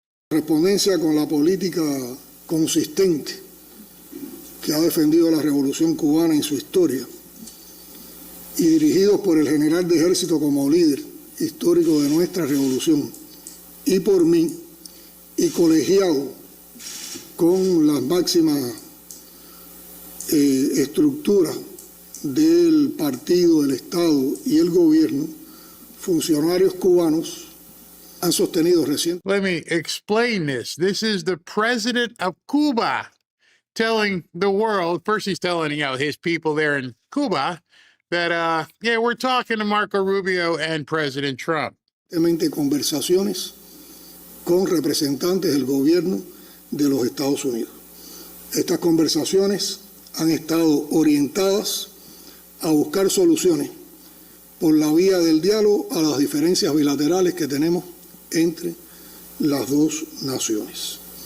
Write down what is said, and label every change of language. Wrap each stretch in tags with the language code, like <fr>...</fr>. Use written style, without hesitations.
<es>Correspondencia con la política consistente que ha defendido la Revolución Cubana en su historia y dirigidos por el general de ejército como líder histórico de nuestra revolución y por mí y colegiado con las máximas estructuras del partido, del Estado y el gobierno, funcionarios cubanos han sostenido recientemente.</es> <en>Let me explain this. This is the president of Cuba telling the world, first he's telling, his people there in Cuba that, we're talking to Marco Rubio and President Trump.</en> <es>Conversaciones con representantes del gobierno de los Estados Unidos. Estas conversaciones han estado orientadas a buscar soluciones por la vía del diálogo a las diferencias bilaterales que tenemos entre las dos naciones.</es>